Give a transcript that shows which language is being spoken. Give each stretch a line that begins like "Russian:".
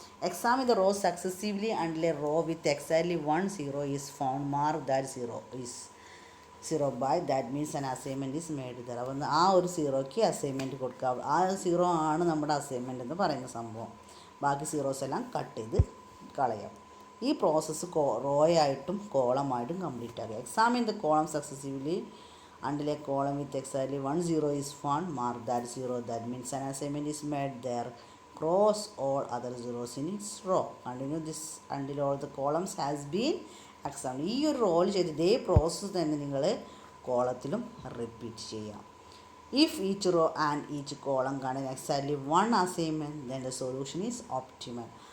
English: Examine the row successively until a row with exactly 1 0 is found, mark that zero is zero by that means an assignment is made there.
Malayalam: അപ്പോൾ ആ ഒരു സീറോയ്ക്ക് assignment കൊടുക്കുക. ആ zero ആണ് നമ്മുടെ assignment എന്ന് പറയുന്ന സംഭവം. ബാക്കി സീറോസ് എല്ലാം കട്ട് ചെയ്ത് കളയാം. ഈ പ്രോസസ്സ് റോയായിട്ടും കോളമായിട്ടും കംപ്ലീറ്റ് ആക്കുക.
English: Examine the column successively until a column with exactly 1 0 is found, mark that 0, that means an assignment is made there, cross all other zeros in its row, continue this until all the columns has been examined.
Malayalam: ഈ ഒരു role ചെയ്ത് ഇതേ process തന്നെ നിങ്ങൾ കോളത്തിലും repeat ചെയ്യാം.
English: If each row and each column contain exactly one assignment, then the solution is optimal.